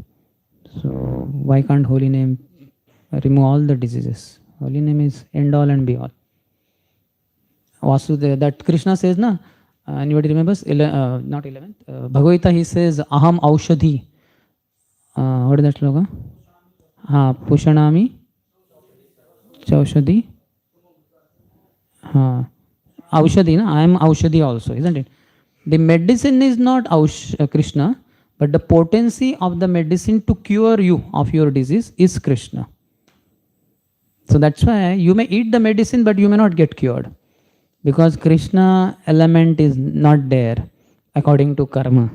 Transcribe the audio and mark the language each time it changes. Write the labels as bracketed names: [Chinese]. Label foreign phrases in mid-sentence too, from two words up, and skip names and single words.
[English] So why can't holy name remove all the diseases? Holy name is end all and be all. Vasudeva, that Krishna says, na, anybody remembers? Not 11th. Bhagavad Gita, he says, [Sanskrit] अहम् औषधि. [English] What is that slogan? [Sanskrit] पुष्णामि चौषधी. [English] Aushadhi, na? I am Aushadhi also, isn't it? The medicine is not Krishna, but the potency of the medicine to cure you of your disease is Krishna. So that's why you may eat the medicine, but you may not get cured. Because Krishna element is not there according to karma.